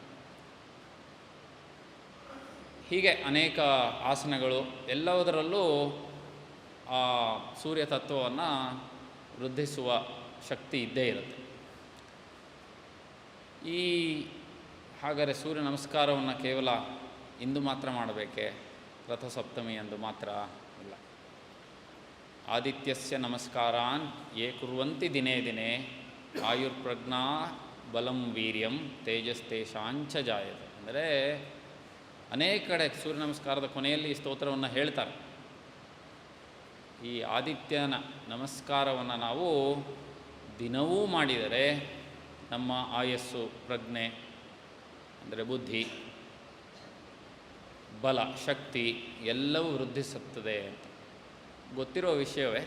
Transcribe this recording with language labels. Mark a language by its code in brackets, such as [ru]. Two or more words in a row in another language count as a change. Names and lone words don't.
[kn] ಹೀಗೆ ಅನೇಕ ಆಸನಗಳು, ಎಲ್ಲದರಲ್ಲೂ ಆ ಸೂರ್ಯ ತತ್ವವನ್ನು ವೃದ್ಧಿಸುವ ಶಕ್ತಿ ಇದ್ದೇ ಇರುತ್ತೆ. ಹಾಗಾದರೆ ಸೂರ್ಯ ನಮಸ್ಕಾರವನ್ನು ಕೇವಲ ಇಂದು ಮಾತ್ರ ಮಾಡಬೇಕೆ? ರಥಸಪ್ತಮಿ ಎಂದು ಮಾತ್ರ ಇಲ್ಲ. [sa] ಆದಿತ್ಯಸ್ಯ ನಮಸ್ಕಾರಾನ್ ಯೇ ಕುರ್ವಂತಿ ದಿನೇ ದಿನೇ ಆಯುರ್ಪ್ರಜ್ಞಾ ಬಲಂ ವೀರ್ಯಂ ತೇಜಸ್ತೇಷಾಂಚ ಜಾಯತೆ. [kn] ಅಂದರೆ ಅನೇಕ ಕಡೆ ಸೂರ್ಯ ನಮಸ್ಕಾರದ ಕೊನೆಯಲ್ಲಿ ಈ ಸ್ತೋತ್ರವನ್ನು ಹೇಳ್ತಾರೆ. ಈ ಆದಿತ್ಯನ ನಮಸ್ಕಾರವನ್ನು ನಾವು ದಿನವೂ ಮಾಡಿದರೆ ನಮ್ಮ ಆಯಸ್ಸು, ಪ್ರಜ್ಞೆ ಅಂದರೆ ಬುದ್ಧಿ, ಬಲ, ಶಕ್ತಿ ಎಲ್ಲವೂ ವೃದ್ಧಿಸುತ್ತದೆ ಅಂತ ಗೊತ್ತಿರೋ ವಿಷಯವೇ.